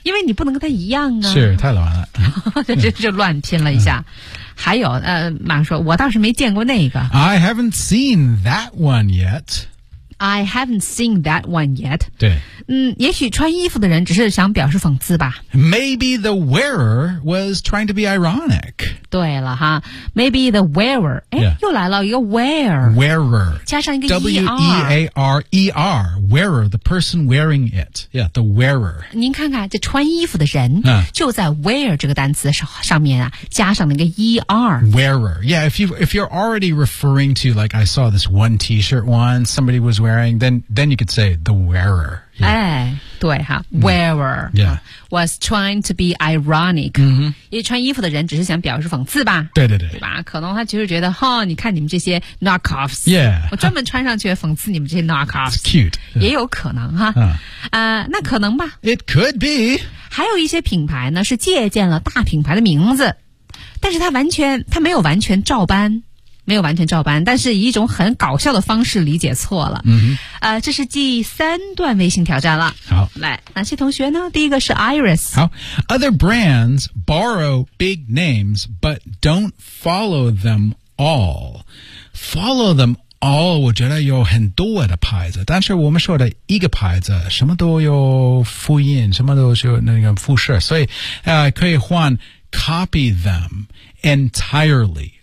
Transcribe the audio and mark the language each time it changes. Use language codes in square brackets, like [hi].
[zh] 因为你不能跟他一样啊，是太乱了就乱拼了一下还有马说我倒是没见过那个， [en] I haven't seen that one yet I haven't seen that one yet. [zh] 对，也许穿衣服的人只是想表示讽刺吧。 [en] Maybe the wearer was trying to be ironic. [zh] 对了哈 ， [en] Maybe the wearer， [zh] 又来了一个 wear， [en] wearer， [zh] 加上一个 [en] w e a r e r， wearer， the person wearing it， yeah， the wearer。 [zh] 您看看这穿衣服的人，就在 wear 这个单词上面啊，加上那个 e r， [en] wearer。 Yeah， if you're already referring to like I saw this one T-shirt once, somebody was wearing, then you could say the wearer. Yeah. [zh] 哎，对哈 [en] ，wearer. Yeah, was trying to be ironic. 嗯哼， [zh] 因为穿衣服的人只是想表示讽刺吧？对对对，对吧？可能他就是觉得，哈，你看你们这些 knockoffs. [en] Yeah, [zh] 我专门穿上去讽刺你们这些 knockoffs. [en] It's cute. [zh] 也有可能哈。那可能吧。 [en] It could be. [zh] 还有一些品牌呢，是借鉴了大品牌的名字，但是他没有完全照搬。没有完全照搬，但是以一种很搞笑的方式理解错了。嗯，这是第三段微信挑战了。好，来，哪些同学呢？第一个是 Iris。好 [en] ，Other brands borrow big names but don't follow them all. Follow them all， [zh] 我觉得有很多的牌子，但是我们说的一个牌子什么都有复印，什么都是那个复式，所以可以换 [en] copy them entirely。